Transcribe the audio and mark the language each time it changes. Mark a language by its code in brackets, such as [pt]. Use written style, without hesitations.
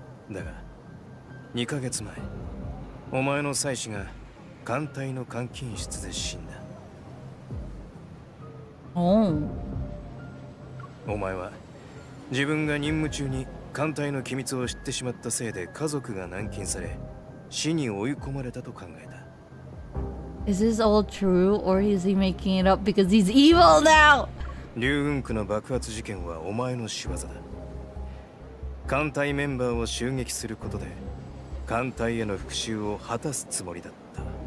[ja] だが、2ヶ月前、お前の妻子が艦隊の監禁室で死んだ。 [en] Oh. [ja] お前は自分が任務中に艦隊の機密を知ってしまったせいで家族が軟禁され、死に追い込まれたと考えた。 [en] Is this all true, or is he making it up because he's evil now? [ja] 竜雲区の爆発事件はお前の仕業だ。艦隊メンバーを襲撃することで艦隊への復讐を果たすつもりだった。